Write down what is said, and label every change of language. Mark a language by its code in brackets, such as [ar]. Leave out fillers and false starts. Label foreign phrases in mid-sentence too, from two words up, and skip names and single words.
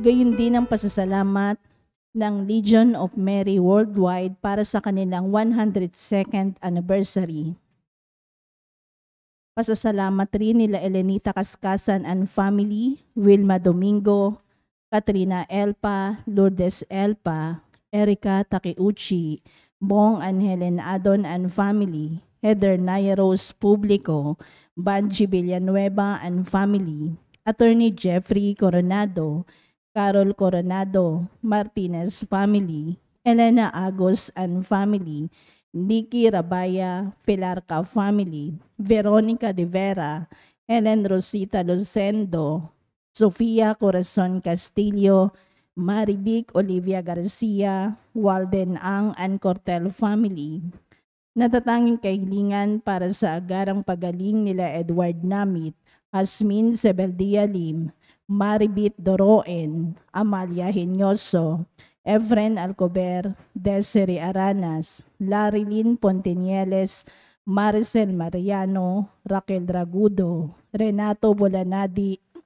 [tl] Gayon din ang pasasalamat ng Legion of Mary Worldwide para sa kanilang 102nd anniversary. Pasasalamat rin nila Elenita Kaskasan [en] and family, [tl] Wilma Domingo, Katrina Elpa, Lourdes Elpa, Erica Takeuchi, Bong and Helen Adon [en] and family, [tl] Heather Naya-Rose Publico, Banji Villanueva [en] and family, [tl] Attorney Jeffrey Coronado, Carol Coronado, Martinez family, Elena Agos [en] and family, [tl] Nikki Rabaya, Filarca family, Veronica de Vera, Helen Rosita Lucendo, Sofia Corazon Castillo, Marivic Olivia Garcia, Walden Ang and Cortel family. Natatanging kahilingan para sa agarang pagaling nila Edward Namit, Hasmin Sebeldia Lim, Maribit Doroen, Amalia Hinyoso, Efren Alcober, Desiree Aranas, Larilyn Pontinieles, Maricel Mariano, Raquel Dragudo, Renato Bolanadi,